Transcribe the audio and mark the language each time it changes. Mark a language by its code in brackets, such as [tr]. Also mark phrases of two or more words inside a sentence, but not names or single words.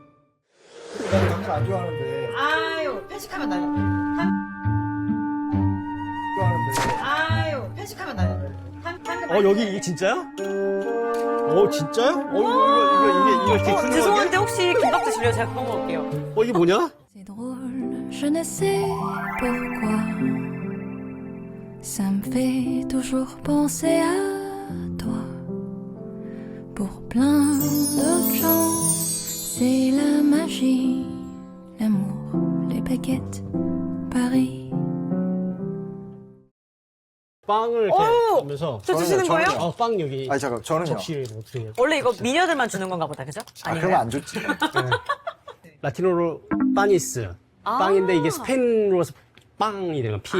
[ko] 당근 안 좋아하는데. 아유, 편식하면 좋아하는데. 아유, 편식하면 당근 여기 이게 진짜야? 진짜요? 이거 이렇게 큰 죄송한데 혹시 김밥 드실래요? 제가 그거 먹을게요. 이게 뭐냐? [fr] C'est drôle, je ne sais pourquoi. Ça me fait toujours penser à toi. Pour plein d'autres gens, c'est la magie, l'amour, les baguettes, Paris. [ko] 빵을 이렇게 오! 하면서 저 주시는 저는요, 거예요? 빵 여기 아니, 잠깐, 저는요. 접시에 어떻게 해요? 원래 이거 미녀들만 주는 건가 보다, 그죠? 그러면 안 좋지. 라틴어로 빠니스 빵인데 이게 스페인어로서 빵이 되는 거야.